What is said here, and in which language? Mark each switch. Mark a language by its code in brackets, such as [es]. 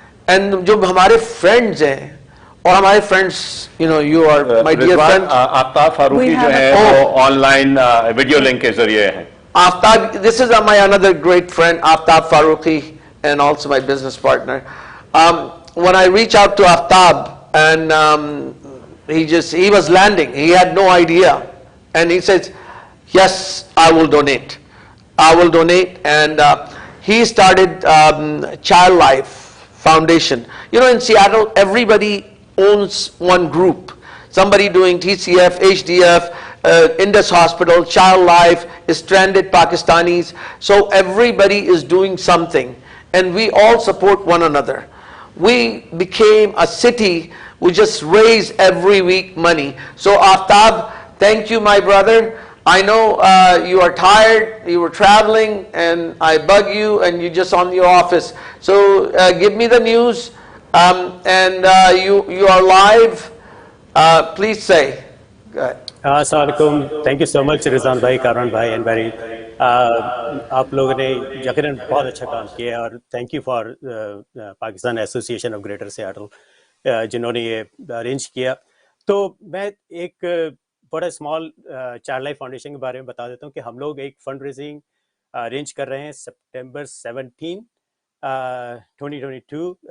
[en] And [ur] جو ہمارے friends ہیں, اور ہمارے [en] friends, you know, you are my dear friend. [ur] آفتاب فاروقی جو ہے وہ آن لائن ویڈیو لنک کے ذریعے ہیں. [en] Aftab, this is my another great friend, Aftab Farooqui, and also my business partner. When I reach out to Aftab, and he was landing, he had no idea, and he says, yes, I will donate. I will donate, and he started Child Life Foundation. You know, in Seattle, everybody owns one group. Somebody doing TCF, HDF, Indus Hospital, Child Life, stranded Pakistanis. So everybody is doing something, and we all support one another. We became a city. We just raise every week money. So Aftab, thank you, my brother. I know you are tired, you were traveling, and I bug you, and you're just on your office. So give me the news, and you are live. Please say. Go ahead. [ur] السلام علیکم. [en] thank you so much [ur] رضوان بھائی, کامران بھائی, and very آپ لوگوں نے یقیناً بہت اچھا کام کیا ہے, اور thank you for Pakistan association of greater Seattle جنہوں نے یہ ارینج کیا. تو میں ایک بڑا اسمال چائلڈ لائف فاؤنڈیشن کے بارے میں بتا دیتا ہوں کہ ہم لوگ ایک فنڈ ریزنگ ارینج کر رہے ہیں سپٹمبر 17 2022.